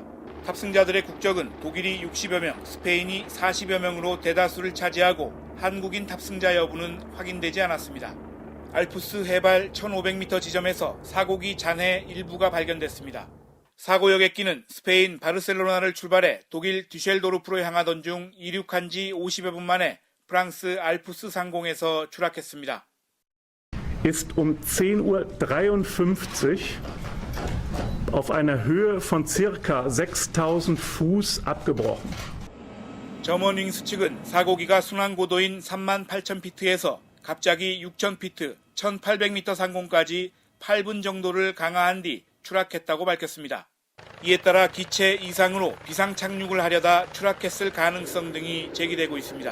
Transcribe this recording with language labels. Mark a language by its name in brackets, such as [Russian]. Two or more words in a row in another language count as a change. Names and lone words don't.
[Korean] 탑승자들의 국적은 독일이 60여 명, 스페인이 40여 명으로 대다수를 차지하고 한국인 탑승자 여부는 확인되지 않았습니다. 알프스 해발 1,500m 지점에서 사고기 잔해 일부가 발견됐습니다. 사고 여객기는 스페인 바르셀로나를 출발해 독일 düsseldorf로 향하던 중 이륙한 지 50여 분 만에 프랑스 알프스 상공에서 추락했습니다. [German] Ist 10:53 Uhr auf einer Höhe von ca. 6.000 Fuß abgebrochen. [Korean] 저먼윙스 측은 사고기가 순항 고도인 38,000피트에서 갑자기 6,000피트, 1,800m 상공까지 8분 정도를 강하한 뒤 추락했다고 밝혔습니다. 이에 따라 기체 이상으로 비상 착륙을 하려다 추락했을 가능성 등이 제기되고 있습니다.